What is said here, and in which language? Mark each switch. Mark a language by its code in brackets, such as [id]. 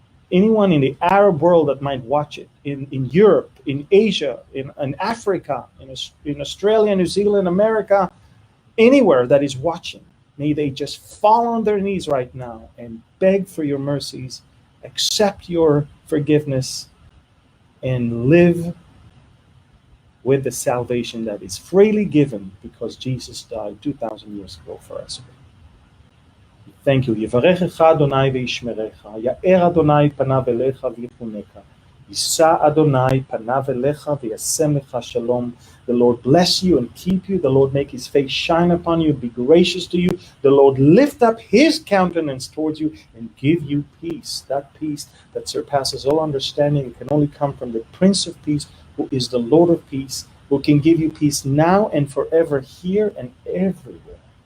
[en] Anyone in the Arab world that might watch it, in Europe, in Asia, in Africa, in Australia, New Zealand, America, anywhere that is watching, may they just fall on their knees right now and beg for your mercies, accept your forgiveness, and live with the salvation that is freely given because Jesus died 2,000 years ago for us. Thank you. [he] יברכך אדוני וישמרך, יאר אדוני פניו אליך ויחונך, יישא אדוני פניו אליך וישם לך שלום. [en] The Lord bless you and keep you. The Lord make his face shine upon you, be gracious to you. The Lord lift up his countenance towards you and give you peace. That peace that surpasses all understanding. It can only come from the Prince of Peace, who is the Lord of peace, who can give you peace now and forever, here and everywhere.